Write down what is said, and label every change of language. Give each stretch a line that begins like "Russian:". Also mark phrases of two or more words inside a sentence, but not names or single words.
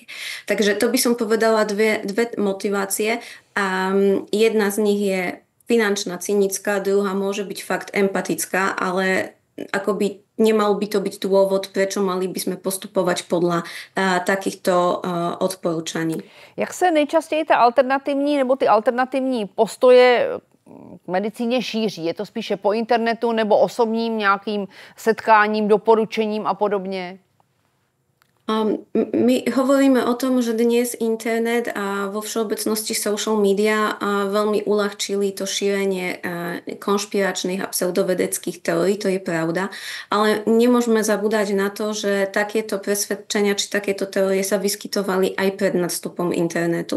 Slovak: Takže to by som povedala dve motivácie. A jedna z nich je finančná, cynická, druhá môže byť fakt empatická, ale akoby nemal by to byť dôvod, prečo mali by sme postupovať podľa takýchto odporúčaní.
Czech: Jak se nejčastěji ta alternativní nebo ty alternativní postoje k medicíně šíří? Je to spíše po internetu nebo osobním nějakým setkáním, doporučením a podobně?
Slovak: My hovoríme o tom, že dnes internet a vo všeobecnosti
English: social media
Slovak: veľmi uľahčili to šírenie konšpiračných a pseudovedeckých teórií, to je pravda, ale nemôžeme zabúdať na to, že takéto presvedčenia či takéto teórie sa vyskytovali aj pred nadstupom internetu.